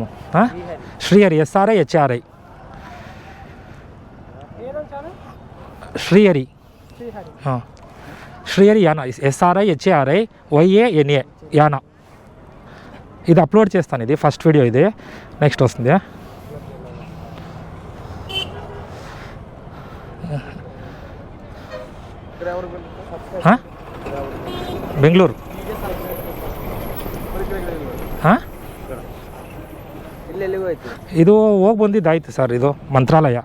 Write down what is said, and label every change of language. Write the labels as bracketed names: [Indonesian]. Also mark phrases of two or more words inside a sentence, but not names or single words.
[Telugu] శ్రీహరి SRI HARI శ్రీహరి యానా SRI HARI YANA యానా. ఇది అప్లోడ్ చేస్తాను. ఇది [English] first video, [Telugu] ఇది నెక్స్ట్ వస్తుంది. [Kannada] ಬೆಂಗಳೂರು. ಹಾಂ, ಇದು ಹೋಗಿ ಬಂದಿದ್ದಾಯ್ತು ಸರ್. ಇದು ಮಂತ್ರಾಲಯ.